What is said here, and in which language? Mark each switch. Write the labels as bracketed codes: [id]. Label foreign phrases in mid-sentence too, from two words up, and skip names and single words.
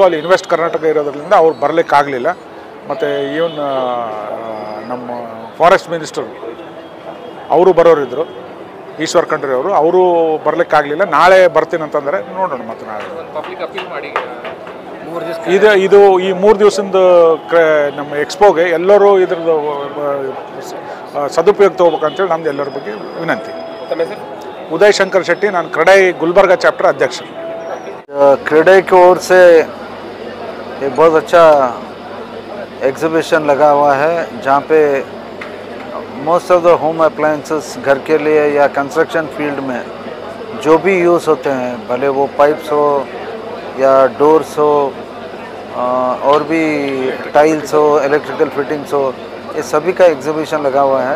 [kn] ಅಲ್ಲಿ ಇನ್ವೆಸ್ಟ್ ಕರ್ನಾಟಕ ಇರೋದ್ರಿಂದ ಅವ್ರು ಬರಲಿಕ್ಕಾಗಲಿಲ್ಲ. ಮತ್ತು ಈವನ್ ನಮ್ಮ [en] forest minister [kn] ಅವರು ಬರೋರಿದ್ದರು, ಈಶ್ವರ್ ಖಂಡ್ರೆ ಅವರು ಬರಲಿಕ್ಕಾಗಲಿಲ್ಲ. ನಾಳೆ ಬರ್ತೀನಿ ಅಂತಂದರೆ ನೋಡೋಣ. ಮತ್ತು ನಾಳೆ ಇದು ಈ 3 ದಿವಸದ ನಮ್ಮ ಎಕ್ಸ್ಪೋಗೆ ಎಲ್ಲರೂ ಇದ್ರದ್ದು ಸದುಪಯೋಗ ತೊಗೋಬೇಕಂತೇಳಿ ನಮ್ದು ಎಲ್ಲರ ಬಗ್ಗೆ ವಿನಂತಿ. उदय शंकर शेट्टी, ನಾನು ಕ್ರೆಡೈ ಗುಲ್ಬರ್ಗ ಚಾಪ್ಟರ್ ಅಧ್ಯಕ್ಷ। [hi] क्रेडई की ओर से एक बहुत अच्छा एग्जीबिशन लगा हुआ है जहाँ पे [en] most of the home appliances [hi] घर के लिए या [en] construction field [hi] में जो भी यूज़ होते हैं, भले वो पाइप्स हो या डोर्स हो और भी टाइल्स हो, [en] electrical fittings [hi] हो, ये सभी का एग्जीबिशन लगा हुआ है।